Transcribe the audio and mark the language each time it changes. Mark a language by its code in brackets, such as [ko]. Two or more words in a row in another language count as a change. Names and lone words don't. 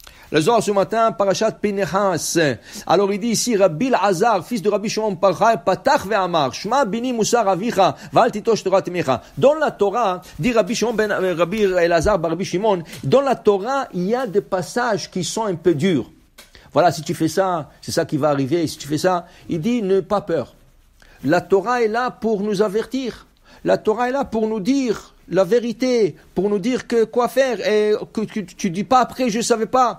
[fr] Le Zohar ce matin, Parashat Pinehas. Alors il dit ici, Rabbi Elazar, fils de Rabbi Shimon Bar Yochai, [he] פתח ואמר שמע בני מוסר אביך ואל תטוש תורת אמך. [fr] Dans la Torah, dit Rabbi Elazar, Rabbi Shimon, dans la Torah, il y a des passages qui sont un peu durs. Voilà, si tu fais ça, c'est ça qui va arriver. Si tu fais ça, il dit, n'aie pas peur. La Torah est là pour nous avertir. La Torah est là pour nous dire la vérité, pour nous dire que quoi faire, et que tu dis pas après, je savais pas.